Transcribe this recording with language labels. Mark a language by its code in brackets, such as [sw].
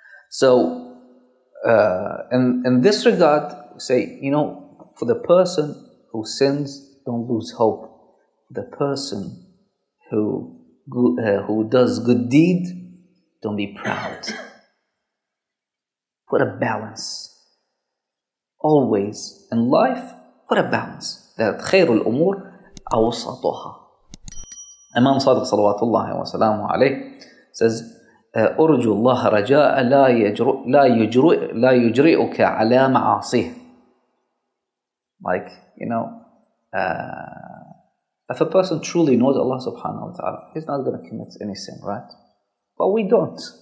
[en] So, in this regard, say, for the person who sins, don't lose hope. The person who does good deed, don't be proud. Put a balance. Always in life, put a balance. [ar] That خير الأمور أوسطها. [en] Imam Sadiq salawatullahi wa salamu alayhi says, [ar] أرجو الله رجاء لا يجرئك على معاصيه. [en] Like, if a person truly knows Allah subhanahu wa ta'ala, he's not going to commit any sin, right? But we don't.